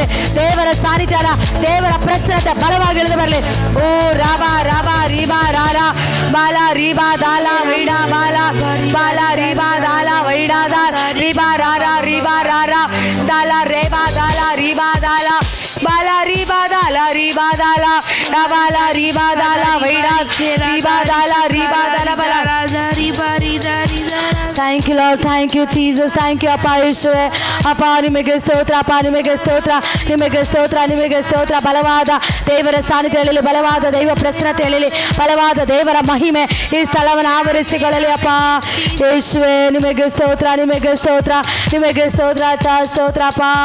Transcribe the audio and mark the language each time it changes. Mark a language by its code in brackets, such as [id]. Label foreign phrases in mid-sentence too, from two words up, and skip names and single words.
[kn] ದೇವರ ಸಾನ್ನಿಧ್ಯ ದೇವರ ಪ್ರಸನ್ನತೆ ಬಲವಾಗಿ ಇಳಿದು ಬರಲಿ. ಓ ರಾಬಾ ರಾಬಾ ರೀಬಾ ರಾರ ಬಾಲ ರೀಬಾ ದಾಲ ವೈಡಾ ಬಾಲ ಬಾಲ ರೀಬಾ ದಾಲ ವೈಡಾ ದಾಲ ರೀಬಾ ರಾರ ರೀಬಾ ರಾರ ದಾಲ ರೇಬಾ ದಾಲ ರೀಬಾ ದಾಲ ಬಾಲ ರೀಬಾ ದಾಲ ರೀಬಾ ದಾಲ ಡಬಾಲ ರೀಬಾ ದಾಲ ವೈಡಾ ರೀಬಾ ದಾಲ ರೀಬಾ ದಾಲ ಬಲ ರಾಜ ರೀಬಾ ರೀದಾ ರೀದಾ [en] thank you Lord, thank you Jesus, thank you [kn] ಅಪ್ಪ ಯೇಸುವೆ. ಅಪ್ಪ ನಿಮಗೆ ಸ್ತೋತ್ರ, ಅಪ್ಪ ನಿಮಗೆ ಸ್ತೋತ್ರ, ನಿಮಗೆ ಸ್ತೋತ್ರ, ನಿಮಗೆ ಸ್ತೋತ್ರ. ಬಲವಾದ ದೇವರ ಸಾನ್ನಿಧ್ಯಗಳಲ್ಲಿ, ಬಲವಾದ ದೈವ ಪ್ರಸನ್ನತೆಯಲ್ಲಿ, ಬಲವಾದ ದೇವರ ಮಹಿಮೆ ಈ ಸ್ಥಳವನ್ನು ಆವರಿಸಿಕೊಳ್ಳಲಿ ಅಪ್ಪ ಯೇಸುವೆ. ನಿಮಗೆ ಸ್ತೋತ್ರ, ನಿಮಗೆ ಸ್ತೋತ್ರ, ನಿಮಗೆ ಸ್ತೋತ್ರ, ಸ್ತೋತ್ರ ಅಪ್ಪ.